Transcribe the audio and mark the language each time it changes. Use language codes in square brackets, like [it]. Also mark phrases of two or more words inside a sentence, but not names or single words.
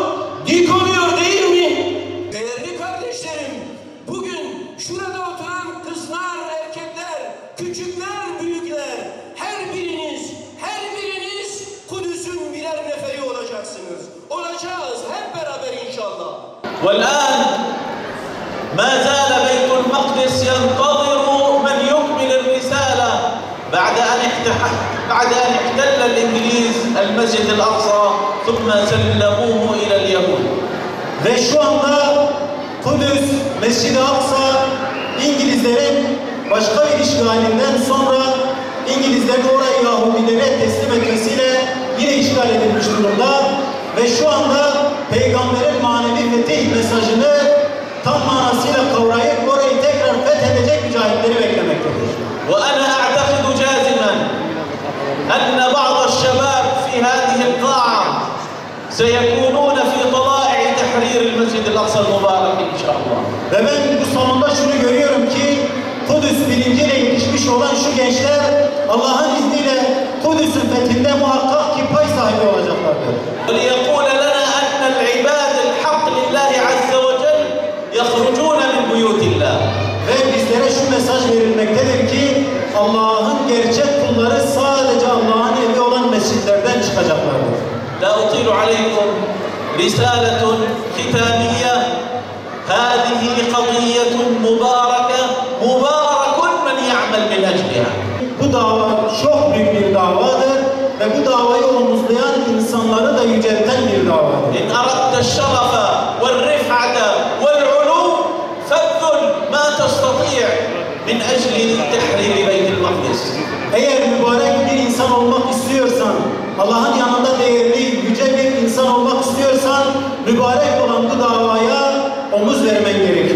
[tr] Dik oluyor değil mi? Değerli kardeşlerim, bugün şurada oturan kızlar, erkekler, küçükler, büyükler, her biriniz Kudüs'ün birer neferi olacaksınız. Olacağız hep beraber inşallah. [ar] والآن ما زال بيت المقدس ينتظر من يكمل الرسالة بعد أن احتل الإنجليز المسجد الأقصى ثم سلموه إلى اليهود. [tr] Ve şu anda Kudüs, Mescid-i Aksa İngilizlerin başka bir işgalinden sonra İngilizlerin orayı Yahudilere teslim etmesiyle yine işgal edilmiş durumda ve şu anda Peygamberin manevi fetih mesajını tam manasıyla kavrayıp orayı tekrar fethedecek mücahitleri beklemektedir. [ar] وأنا أعتقد جازما أن بعض الشباب في هذه القاعة سيكونون في طلائع تحرير المسجد الأقصى المبارك إن شاء الله. [tr] Ve ben bu sonunda şunu görüyorum ki Kudüs bilinciyle yetişmiş olan şu gençler Allah'ın izniyle Kudüs'ün fethinde muhakkak ki pay sahibi olacaklardır. [ar] وليقول لنا أن العباد الحق لله عز وجل يخرجون من بيوت الله. [tr] Ve bizlere bildirilmektedir ki Allah'ın gerçek kulları sadece Allah'ın evi olan mescitlerden çıkacaklardır. [ar] لا أطيل عليكم رسالة ختامية هذه قضية مباركة مبارك من يعمل من أجلها. [tr] Bu dava çok büyük bir davadır ve bu davayı omuzlayan insanları da yücelten bir davadır. [ar] إن أردت الشرف والرفعة والعلو فابذل ما تستطيع من أجل تحرير بيت المقدس. [tr] Eğer mübarek bir insan olmak istiyorsan, Allah'ın yanında değerli, yüce bir insan olmak istiyorsan, mübarek olan bu davaya omuz vermen